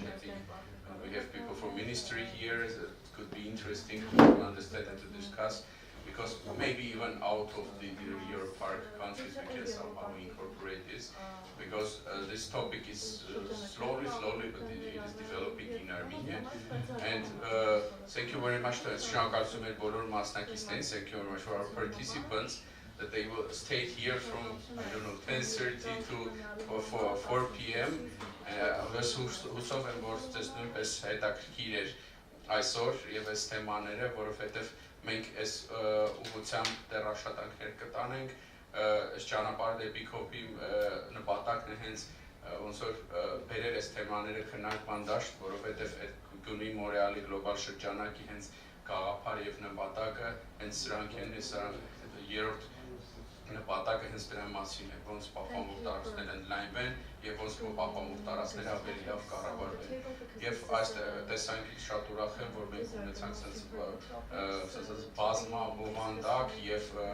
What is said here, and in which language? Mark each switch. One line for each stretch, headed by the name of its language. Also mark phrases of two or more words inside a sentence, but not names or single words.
English: I think we have people from ministry here that could be interesting to understand and to discuss, because maybe even out of the Euro Park countries we can somehow incorporate this, because this topic is slowly, but it is developing in Armenia. And thank you very much to Shanghaksum and Bolor Masnakistan. Thank you very much for our participants, that they will stay here from, I don't know, 10:30 to 4 p.m.
Armenian: Հուսով եմ, որ ձեզ նույնպես հետաքրքիր էր այսօր եւ այս թեմաները, որովհետեւ մենք այս ուղղությամբ դեռ աշխատանքներ կտանենք, այս ճանապարհ դեպի COP-ի նպատակն է հենց ոնց որ բերել այս թեմաները քննարկման դաշտ, որովհետեւ այդ Գյումրի Մոնրեալի գլոբալ շրջանակի հենց գաղափար եւ նպատակը հենց սրանք են, սրանք երրորդ նպատակը հենց դրա մասին է, ոնց պահպանող տարածքները ընդլայնվեն եւ ոնց պահպանող տարածքները ավելի լավ կառավարվեն։ Եվ այս տեսանկյունից շատ ուրախ եմ, որ մենք ունեցանք ասած բազմա բովանդակ եւ